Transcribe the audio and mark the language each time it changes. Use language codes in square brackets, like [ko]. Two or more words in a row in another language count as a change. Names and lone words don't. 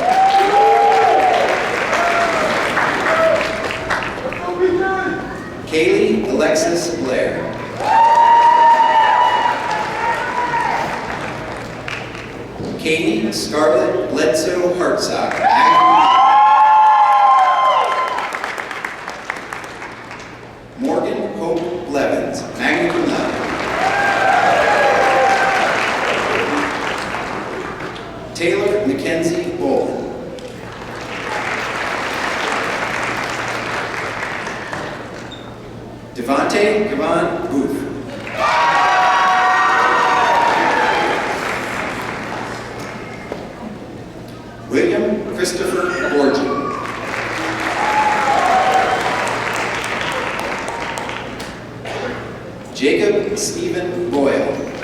[en] Kaylee Alexis Blair. Katie Scarlett Bledsoe Hartsock. Morgan Hope Blevins, [la] magna cum laude. [en] Taylor Mackenzie Bolden. Devontae Gavon Booth. William Christopher Borgia. Jacob Stephen Boyle.